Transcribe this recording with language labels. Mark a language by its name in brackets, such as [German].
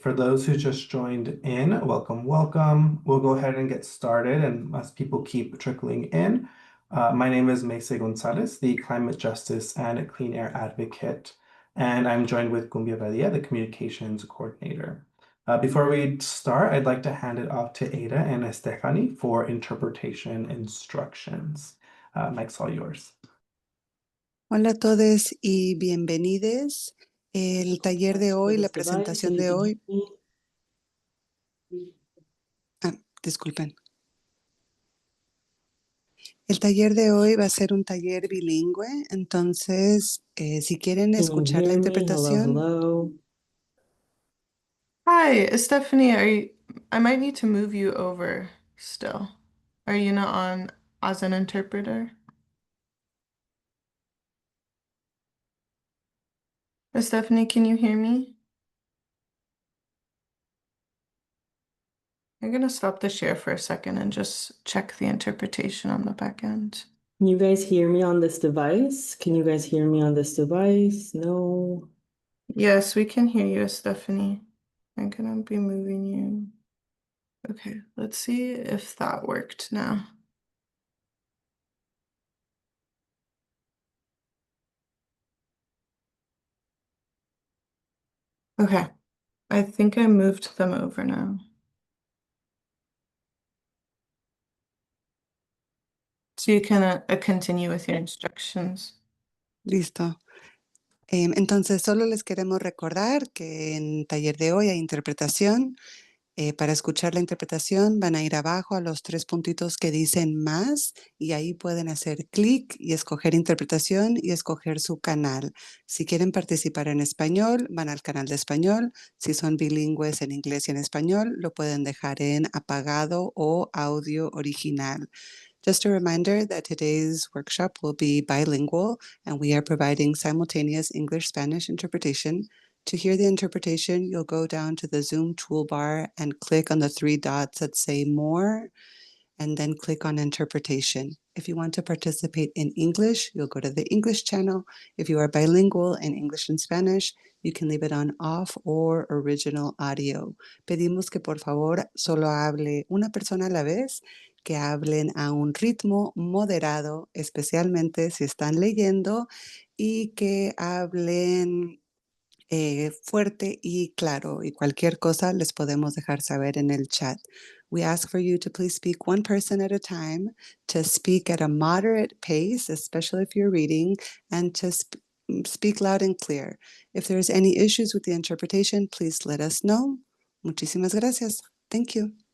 [English] For those who just joined in, welcome. We'll go ahead and get started, and as people keep trickling in, my name is Meise Gonzalez, the Climate Justice and Clean Air Advocate, and I'm joined with Cumbia Badia, the Communications Coordinator. Before we start, I'd like to hand it off to Ada and Stephanie for interpretation instructions. Mike's all yours. [Spanish] Hola a todos y bienvenidos. El taller de hoy, la presentación de hoy. Disculpen. El taller de hoy va a ser un taller bilingüe, entonces si quieren escuchar la interpretación. [English] Hello. Hi, Stephanie. I might need to move you over still. Are you not on as an interpreter? Stephanie, can you hear me? I'm gonna stop the share for a second and just check the interpretation on the back end. Can you guys hear me on this device? Can you guys hear me on this device? No. Yes, we can hear you, Stephanie. I'm gonna be moving you. Okay, let's see if that worked now. Okay, I think I moved them over now. So you can continue with your instructions. [Spanish] Listo. Entonces, solo les queremos recordar que en taller de hoy hay interpretación. Para escuchar la interpretación van a ir abajo a los 3 puntitos que dicen más y ahí pueden hacer clic y escoger interpretación y escoger su canal. Si quieren participar en español, van al canal de español. Si son bilingües en inglés y en español, lo pueden dejar en apagado o audio original. [English] Just a reminder that today's workshop will be bilingual and we are providing simultaneous English-Spanish interpretation. To hear the interpretation, you'll go down to the Zoom toolbar and click on the 3 dots that say More, and then click on Interpretation. If you want to participate in English, you'll go to the English channel. If you are bilingual in English and Spanish, you can leave it on off or original audio. [Spanish] Pedimos que por favor solo hable una persona a la vez, que hablen a un ritmo moderado, especialmente si están leyendo, y que hablen fuerte y claro, y cualquier cosa les podemos dejar saber en el chat. [English] We ask for you to please speak one person at a time, to speak at a moderate pace, especially if you're reading, and to speak loud and clear. If there's any issues with the interpretation, please let us know. [Spanish] Muchísimas gracias. [English] Thank you.